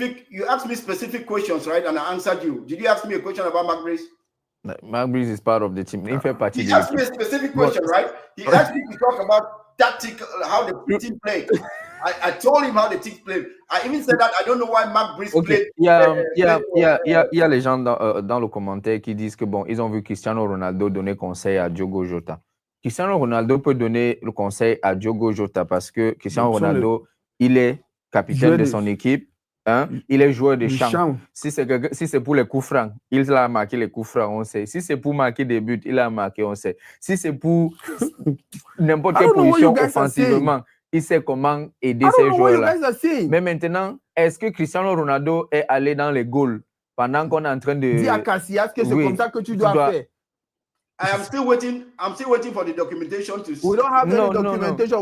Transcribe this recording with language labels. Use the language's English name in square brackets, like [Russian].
[English] You asked me specific questions, right? And I answered you. Did you ask me a question about Mark Brice? Mark Brice is part of the team. He asked me a specific question, right? He asked me to talk about tactical, how the team played. I told him how the team played. I even said that I don't know why Mark Brice played. [French] Il y a les gens dans le commentaire qui disent que bon, ils ont vu Cristiano Ronaldo donner conseil à Diogo Jota. Cristiano Ronaldo peut donner le conseil à Diogo Jota parce que Cristiano Ronaldo, il est capitaine de son équipe. Hein? Il est joueur de champ. Si c'est pour les coups francs, il a marqué les coups francs, on sait. Si c'est pour marquer des buts, il a marqué, on sait. Si c'est pour n'importe quelle position offensivement, il sait comment aider ces joueurs-là. Mais maintenant, est-ce que Cristiano Ronaldo est allé dans les goals pendant qu'on est en train de... Dis à Casillas que c'est comme ça que tu dois faire. [English] I'm still waiting for the documentation to see. We don't have any documentation.